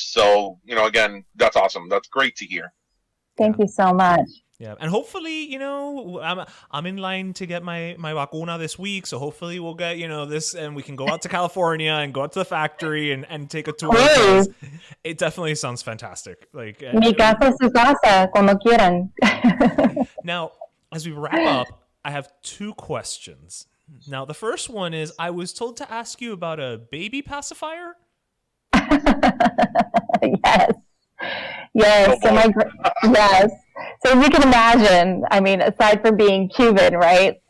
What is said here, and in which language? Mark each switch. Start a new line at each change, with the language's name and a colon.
English: So, again, that's awesome. That's great to hear. Thank you so much. Yeah, and hopefully, I'm in line to get my vacuna this week, so hopefully we'll get, this, and we can go out to California and go out to the factory and take a tour. It definitely sounds fantastic. Like,
Spanish: Mi casa es su casa, cuando quieran.
English: Now, as we wrap up, I have two questions. Now, the first one is, I was told to ask you about a baby pacifier. Yes. Yes. So yes. So as you can imagine, I mean, aside from being Cuban, right?